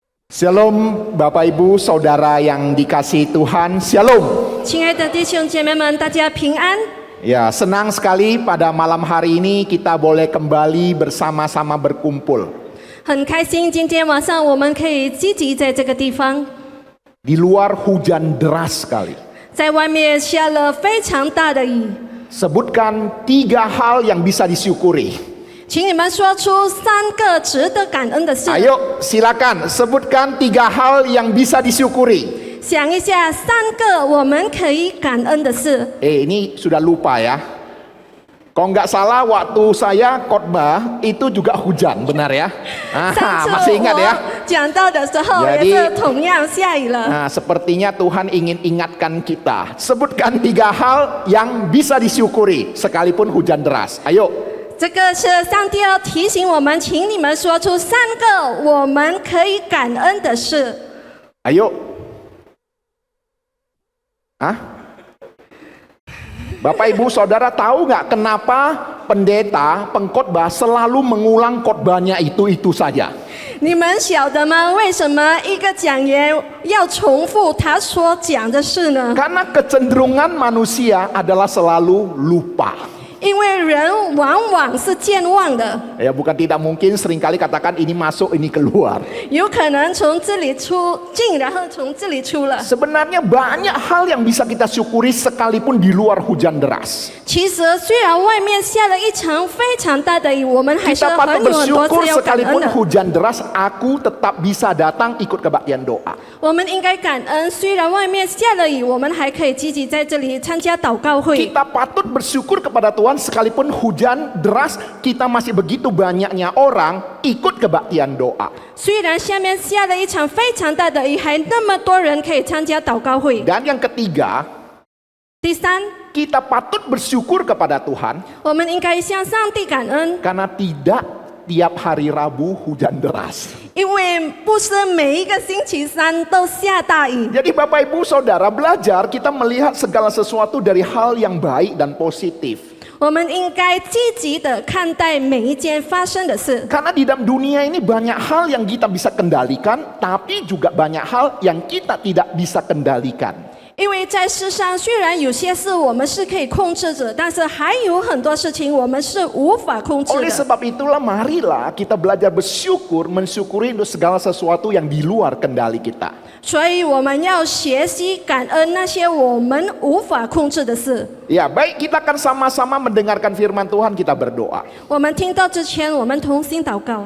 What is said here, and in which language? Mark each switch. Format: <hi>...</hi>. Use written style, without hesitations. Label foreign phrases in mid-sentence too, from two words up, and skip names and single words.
<id>Shalom Bapak Ibu Saudara yang dikasihi Tuhan, Shalom.</id> <zh>亲爱的弟兄姐妹们，大家平安。</zh> <id>Ya, senang sekali pada malam hari ini kita boleh kembali bersama-sama berkumpul</id> <zh>很开心，今天晚上我们可以聚集在这个地方。</zh> <id>di luar hujan deras sekali.</id> <zh>在外面下了非常大的雨，</zh> <id>Sebutkan 3 hal yang bisa disyukuri.</id> <zh>请你们说出3个值得感恩的事。</zh> <id>Ayo silakan sebutkan 3 hal yang bisa disyukuri.</id> <zh>想一下3个我们可以感恩的事。</zh> <id>Ini sudah lupa ya. Kalau nggak salah waktu saya khotbah itu juga hujan, benar ya?</id> <zh>上次</zh> <id>Masih ingat ya?</id> <zh>我讲到的时候</zh> <id>Jadi-</id> <zh>也是同样下雨了。</zh> <id>Nah, sepertinya Tuhan ingin ingatkan kita. Sebutkan 3 hal yang bisa disyukuri sekalipun hujan deras. Ayo.</id> <zh>这个是上帝要提醒我们，请你们说出3个我们可以感恩的事。</zh> <id>Ayo. Hah? Bapak Ibu Saudara tahu nggak kenapa pendeta pengkhotbah selalu mengulang khotbahnya itu saja?</id> <zh>你们晓得吗？为什么一个讲员要重复他所讲的事呢？</zh> <id>Karena kecenderungan manusia adalah selalu lupa.</id> <zh>因为人往往是健忘的，</zh> <id>Ya bukan tidak mungkin seringkali katakan ini masuk ini keluar.</id> <zh>有可能从这里出进，然后从这里出了。</zh> <id>Sebenarnya banyak hal yang bisa kita syukuri sekalipun di luar hujan deras.</id> <zh>其实虽然外面下了一场非常大的雨，我们还是</zh> <id>Kita</id> <zh>很</zh> <id>patut</id> <zh>有很多</zh> <id>bersyukur</id> <zh>事要感恩</zh> <id>sekalipun</id> <zh>的。</zh> <id>hujan deras aku tetap bisa datang ikut kebaktian doa.</id> <zh>我们应该感恩，虽然外面下了雨，我们还可以积极在这里参加祷告会。</zh> <id>Kita patut bersyukur kepada Tuhan sekalipun hujan deras kita masih begitu banyaknya orang ikut kebaktian doa.</id> <zh>虽然下面下了一场非常大的雨，还那么多人可以参加祷告会。</zh> <id>Dan yang ketiga,</id> <zh>第三，</zh> <id>kita patut bersyukur kepada Tuhan</id> <zh>我们应该向上帝感恩，</zh> <id>karena tidak tiap hari Rabu hujan deras.</id> <zh>因为不是每一个星期三都下大雨。</zh> <id>Jadi Bapak Ibu Saudara belajar kita melihat segala sesuatu dari hal yang baik dan positif.</id> <zh>我们应该积极的看待每一件发生的事，</zh> <id>Karena di dalam dunia ini banyak hal yang kita bisa kendalikan, tapi juga banyak hal yang kita tidak bisa kendalikan.</id> <zh>因为在世上虽然有些事我们是可以控制着，但是还有很多事情我们是无法控制</zh> <id>Oleh</id> <zh>的。</zh> <id>sebab itulah marilah kita belajar bersyukur, mensyukuri untuk segala sesuatu yang di luar kendali kita.</id> <zh>所以我们要学习感恩那些我们无法控制的事。</zh> <id>Ya, baik kita akan sama-sama mendengarkan firman Tuhan, kita berdoa.</id> <zh>我们听到之前，我们同心祷告。</zh>